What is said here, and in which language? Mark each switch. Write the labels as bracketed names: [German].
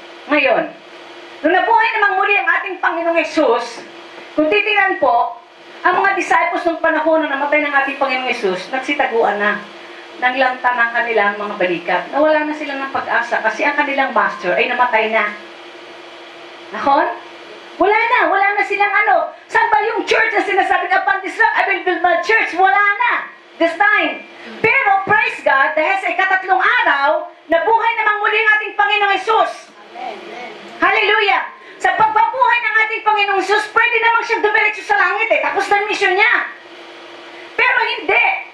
[Filipino] Ngayon, nung nabuhay namang muli ang ating Panginoong Hesus, kung titingnan po, ang mga disciples ng panahon na namatay ng ating Panginoong Hesus, nagsitaguan na. Naglanta ng kanilang mga balikat. Nawala na sila ng pag-asa kasi ang kanilang master ay namatay na. Nakon? Wala na silang ano. Saan ba yung church na sinasabi [English] upon this rock, I will build my church? [Filipino] Wala na. [English] This time. [Filipino] Pero, praise God, dahil sa ikatatlong araw, nabuhay namang muli ang ating Panginoong Hesus. Hallelujah! Sa pagpabuhay ng ating Panginoong Hesus, pwede namang siyang dumiretso sa langit eh. Tapos na yung mission niya. Pero hindi.